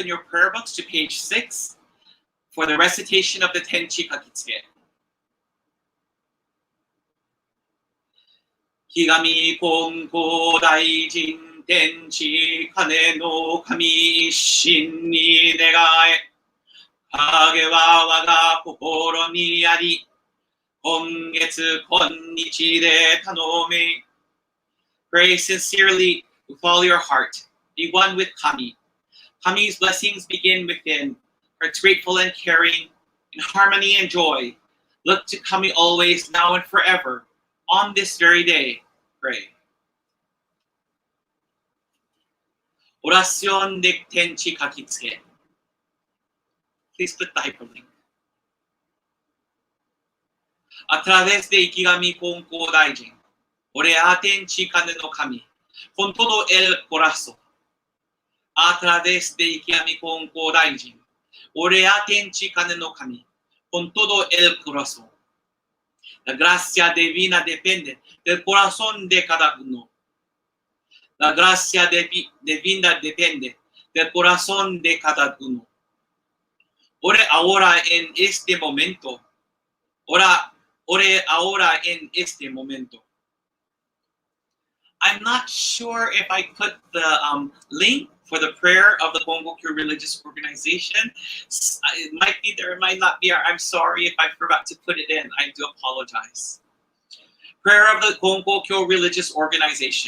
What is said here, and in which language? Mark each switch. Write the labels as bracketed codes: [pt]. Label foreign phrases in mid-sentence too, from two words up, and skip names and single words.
[en] your prayer books to page 6 for the recitation of the Tenchi Kakitsuke. [ja] 生神金光大神 天地金乃神 心に願え. おかげはわが心にあり. 今月今日で頼め. [en] Pray sincerely with all your heart. Be one with Kami. Kami's blessings begin within. Hearts grateful and caring, in harmony and joy. Look to Kami always, now and forever. On this very day, pray. [es] Oración de Tenchi Kakitsuke. [en] Please click the hyperlink. [es] A través de Ikigami Konkō Daijin, ore a Tenchi Kane no Kami, con todo el corazón. A través de Ikigami Konkō Daijin, ore a Tenchi Kane no Kami, con todo el corazón. La gracia divina depende del corazón de cada uno. La gracia divina depende del corazón de cada uno. Ore ahora en este momento. Ore ahora en este momento. [en] I'm not sure if I put the link for the prayer of the Konkō Religious Organization. It might be there, it might not be. I'm sorry if I forgot to put it in. I do apologize. Prayer of the Konkō Religious Organization.